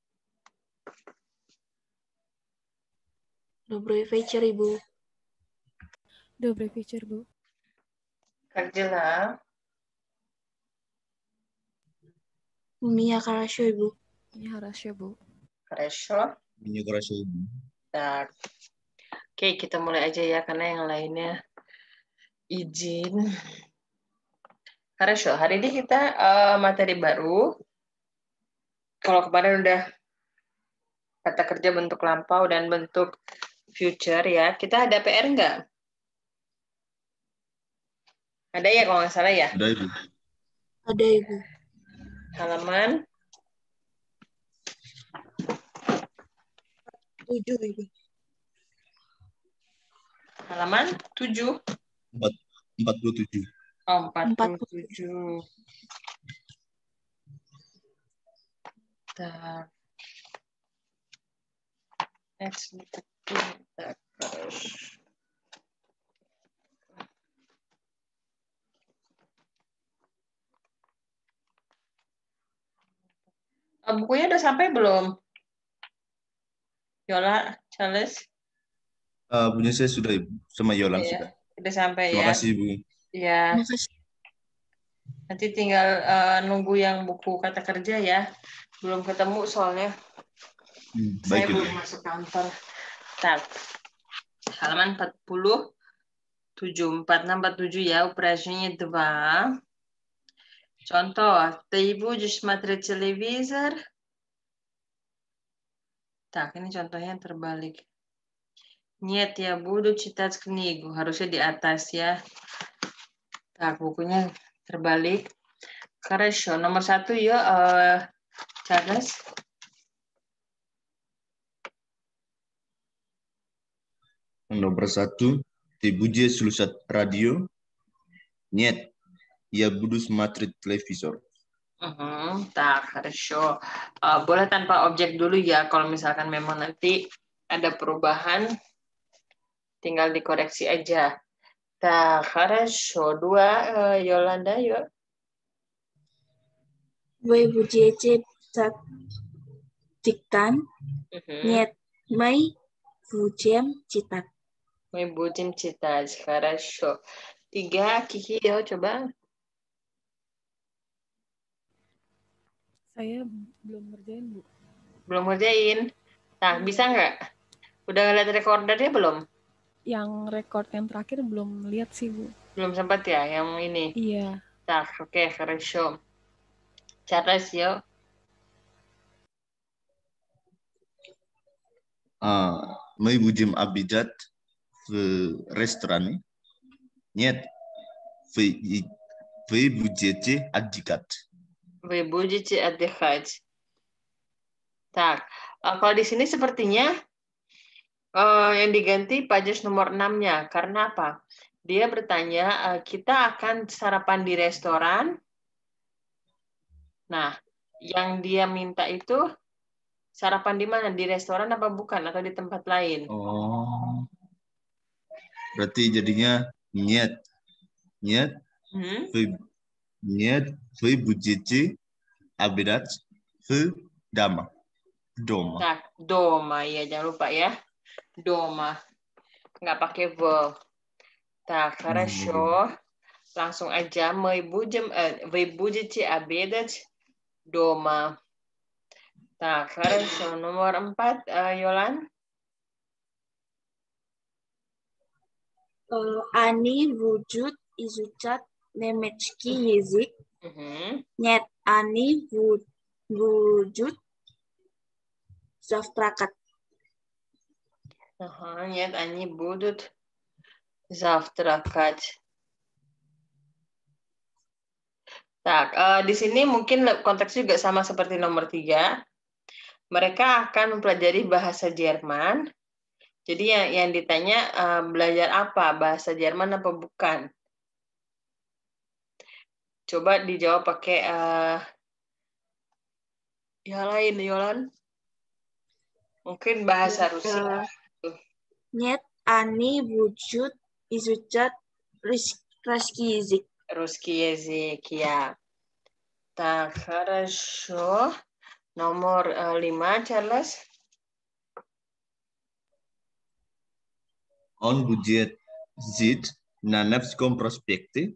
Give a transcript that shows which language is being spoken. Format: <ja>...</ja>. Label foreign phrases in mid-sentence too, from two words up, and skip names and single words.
<ru>Добрый вечер, Ibu. Добрый вечер, Bu. Как дела? У меня хорошо,</ru> <id>Ibu. Ini хорошо, Bu.</id> <ru>Хорошо.</ru> <id>Ini kerasa ibu.</id> <ru>Так.</ru> <id>Oke, kita mulai aja ya, karena yang lainnya izin.</id> <ru>Хорошо.</ru> <id>Hari ini kita materi baru. Kalau kemarin udah kata kerja bentuk lampau dan bentuk future ya. Kita ada PR nggak? Ada ya kalau nggak salah ya. Ada ibu. Ada, Ibu. Halaman 7, Ibu. halaman 7. 47.</id> <ru>Oh, 47. Так. Next. Так, хорошо.</ru> <id>Bukunya udah sampai belum? Yola, Charles? Punya saya sudah ibu. Sama Yolan Iya, sudah. udah sampai Terima ya. kasih ibu. Ya, Makasih. nanti tinggal nunggu yang buku kata kerja ya. Belum ketemu soalnya saya Baik ibu. belum masuk kantor. Tak. Halaman 40, 46, 47 ya,</id> <ru>упражнение 2. Contoh, ты будешь смотреть телевизор?</ru> <id>Tak, ini contohnya yang terbalik.</id> <ru>Нет, я буду читать книгу.</ru> <id>Harusnya di atas ya. Tak, bukunya terbalik. Хорошо. Nomor 1 ya, Charles. Nomor 1.</id> <ru>Ты будешь слушать радио? Нет. Я буду смотреть телевизор. Tak, хорошо.</ru> <id>Boleh tanpa objek dulu ya. Kalau misalkan memang nanti ada perubahan, tinggal dikoreksi aja.</id> <ru>Tak, хорошо. 2, Yolanda, yuk. Вы будете писать диктант? Нет, мы будем читать. Мы будем читать. Хорошо. 3,</ru> <id>Kiki, yo, coba. Saya belum ngerjain, Bu. Belum ngerjain. Nah, bisa nggak? Udah ngeliat recordernya belum? Yang record yang terakhir belum lihat sih, Bu. Belum sempat ya, yang ini? Iya.</id> <ru>Так, окей, хорошо. Charles, yo. Мы будем обедать в ресторане? Нет. Вы будете отдыхать. Вы будете отдыхать. Так,</ru> <id>kalau di sini sepertinya yang diganti pajas nomor 6-nya. Karena apa? Dia bertanya, kita akan sarapan di restoran. Nah, yang dia minta itu sarapan di mana? Di restoran apa bukan? Atau di tempat lain? Oh. Berarti jadinya нет.</id> <ru>Нет. Нет. Вы будете обедать в дома. Дома.</ru> <id>Nah, doma. Ya, jangan lupa ya. Doma. Nggak pakai verb.</id> <ru>Так, хорошо.</ru> <id>Langsung aja.</id> <ru>Вы будете обедать дома. Так, хорошо.</ru> <id>Nomor 4, Yolan.</id> <ru>Они будут изучать немецкий язык? Нет, они будут завтракать. Нет, они будут завтракать. Так,</ru> <id>di sini mungkin konteksnya juga sama seperti nomor 3. Mereka akan mempelajari bahasa Jerman. Jadi yang ditanya belajar apa? Bahasa Jerman apa bukan? Coba dijawab pakai yang lain, Yolan. Mungkin bahasa Rusia.</id> <ru>Нет, они будут изучать русский язык. Русский язык, ya. Так, хорошо.</ru> <id>Nomor 5, Charles.</id> <ru>Он будет жить на Невском проспекте.</ru>